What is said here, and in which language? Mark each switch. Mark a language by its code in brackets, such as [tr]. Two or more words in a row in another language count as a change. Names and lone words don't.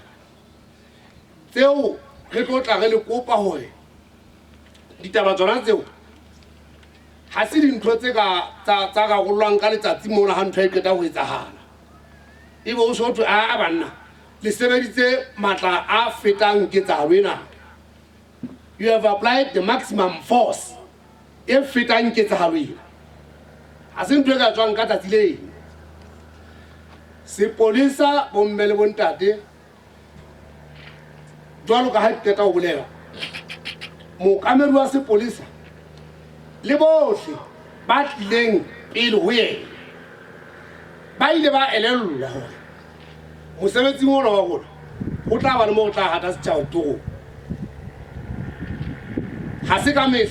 [st] tseo re tlo tla re le kopa gore ditaba tsona tseo ha se dintho tse ka rarolwang ka letsatsi mona ha ntho e qeta ho etsahala ebe o so thwe a banna le sebeditse matla a fetang ketsahalo ena. [en] You have applied the maximum force [st] e fetang ketsahalo ena ha se ntho e ka tswang ka tsatsi lena. Sepolesa bomme le bontate jwalo ka ha ke qeta ho bolela mookamedi wa sepolesa le bohle ba tlileng pele ho yena ba ile ba elellwa hore mosebetsi ona wa rona ho tla ba le mo tla hata setjhaba toro ha se ka mehla